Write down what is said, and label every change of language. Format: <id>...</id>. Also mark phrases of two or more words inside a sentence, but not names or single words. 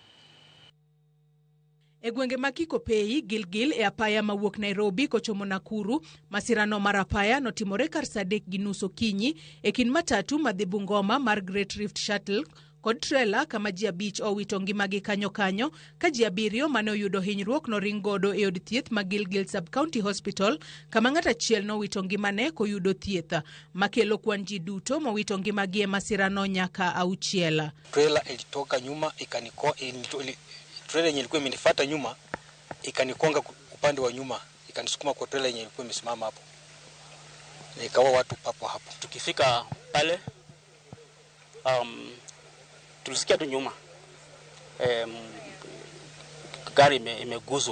<luo>E gwenge ma Kikopey, Gilgil e apaya mawuok Nairobi kochomo Nakuru, masirano mar apaya notimore kar saa 3:30 okinyi e kin matatu madhi Bungoma mar Great Rift Shuttle kod trailer kama ji 5 owito ngimagi kanyo ka ji 7 mane oyudo hinyruok noring godo e od thieth ma Gilgil Sub-County Hospital kama ng'at achiel nowito ngimane koyudo thieth, makelo kwan ji duto mowito ngimagi e masirano nyaka 6.</luo> <sw>Trailer ilitoka nyuma trailer yenye ilikuwa imenifuata nyuma ikanikonga upande wa nyuma, ikanisukuma kwa trailer yenye ilikuwa imesimama hapo, ikawa watu papo hapo. Tukifika pale tulisikia tu nyuma gari imeguzwa.</sw>